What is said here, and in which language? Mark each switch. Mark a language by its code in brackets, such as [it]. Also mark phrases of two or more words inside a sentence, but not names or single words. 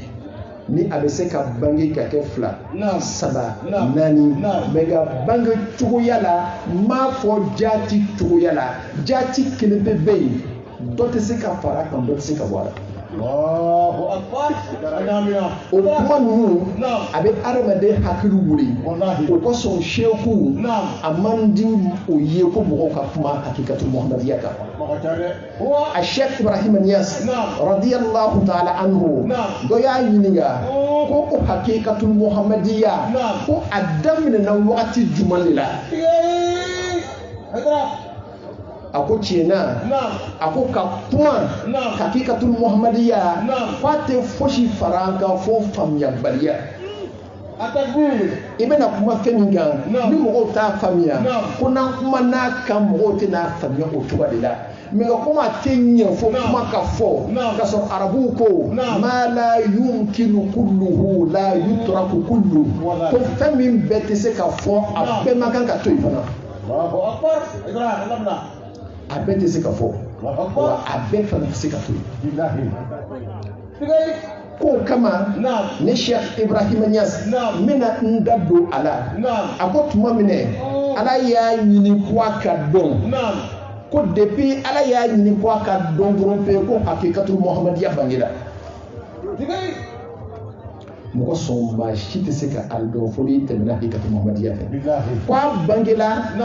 [bm] ni a bɛ se ka bange ka kɛ fila saba naani mais nka bange cogoya la n m'a fɔ jaati cogoya la jaati kelen bɛ bɛ yen dɔ tɛ se ka fara kan dɔ tɛ se ka bɔ a la o kuma ninnu a bɛ adamaden hakili wuli o kosɔn seku a man di o ye ko mɔgɔw ka kuma [ar] حقيقة محمدية [bm] kan a Sheikh Ibrahim Niass [ar] رضي الله تعالى عنه [bm] dɔ y'a ɲininka ko o [ar] حقيقة محمدية [bm] ko a daminɛna wagati jumɛn de la a ko tiɲɛna a ko ka kuma [ar] الحقيقة المحمدية [bm] k'a tɛ fosi fara an kan fo faamuyabaliya i bɛna kuma fɛn min kan ni mɔgɔw t'a faamuya ko n'an kuma n'a kan mɔgɔw tɛ n'a faamuya o cogoya de la mais ka kuma tɛ ɲɛ fo kuma ka fɔ ka sɔrɔ arabuw ko [ar] ما لا يمكن كله لا يترك كله [bm] ko fɛn min bɛɛ tɛ se ka fɔ a bɛɛ man kan ka to yen fana a bɛɛ tɛ se ka fɔ wa a bɛɛ fana tɛ se ka to yen k'o kama ne Sheikh Ibrahim Niass n bɛna n da don a la a ko tuma min Ala y'a ɲini ko a ka dɔn ko depuis Ala y'a ɲini ko a ka dɔn dɔrɔn pe ko [ar] الحقيقة المحمدية [bm] bangera mɔgɔ sɔn maa si tɛ se ka a dɔn fo n'i tɛmɛna [ar] الحقيقة المحمدية [bm] fɛ ko a bangela